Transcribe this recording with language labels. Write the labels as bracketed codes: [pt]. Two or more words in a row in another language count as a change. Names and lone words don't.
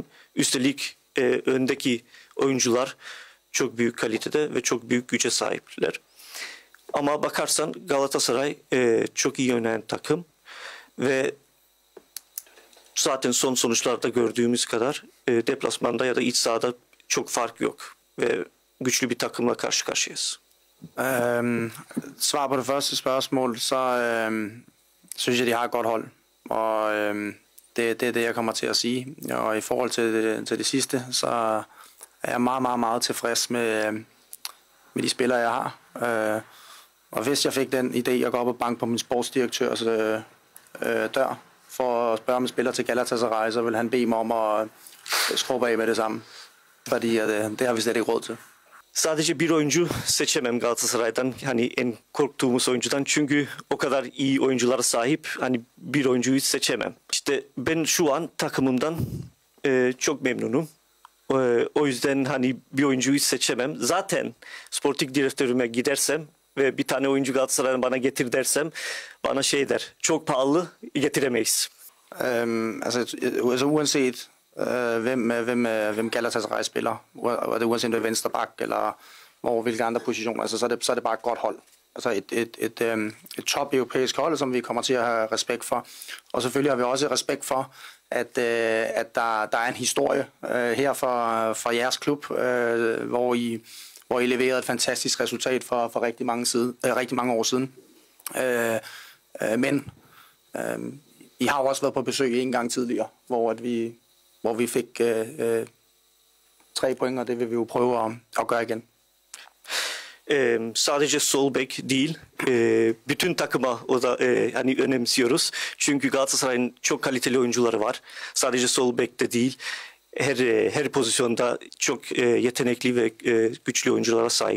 [tr] Üstelik öndeki oyuncular çok büyük kalitede ve çok büyük güce sahipler. Ama bakarsan Galatasaray çok iyi oynayan takım ve zaten son sonuçlarda gördüğümüz kadar deplasmanda ya da iç sahada çok fark yok ve güçlü bir takımla karşı karşıyayız. [da] Svar på det første spørgsmål, så synes jeg, de har et godt hold. Og det er det, jeg kommer til at sige. Og i forhold til det sidste, så er jeg meget, meget, meget tilfreds med de spillere, jeg har. Og hvis jeg fik den idé at gå op og banke på min sportsdirektørs dør for at spørge om en spiller til Galatasaray, så vil han bede mig om at skrubbe af med det samme. Fordi det har vi slet ikke råd til. [tr] Sadece bir oyuncu seçemem Galatasaray'dan, hani en korktuğumuz oyuncudan, çünkü o kadar iyi oyunculara sahip, hani bir oyuncuyu seçemem. İşte ben şu an takımımdan çok memnunum. O yüzden hani bir oyuncuyu seçemem. Zaten sportif direktörüme gidersem ve bir tane oyuncu Galatasaray'dan bana getir dersem, bana şey der, çok pahalı, getiremeyiz. [da] Altså uanset hvem Galatasaray spiller, og det uanset om det er venstre bak eller hvilke andre positioner, altså, så er det bare et godt hold. Altså et top europæisk hold, som vi kommer til at have respekt for. Og selvfølgelig har vi også respekt for, at der er en historie her for jeres klub, hvor I leverede et fantastisk resultat for rigtig mange år siden. Men I har jo også været på besøg en gang tidligere, hvor vi fik 3 point, og det vil vi jo prøve at gøre igen. [tr] Sadece sol bek değil, bütün takıma o da hani önemsiyoruz. Çünkü Galatasaray'ın çok kaliteli oyuncuları var. Sadece sol bekte değil, her pozisyonda çok yetenekli ve güçlü oyunculara sahip.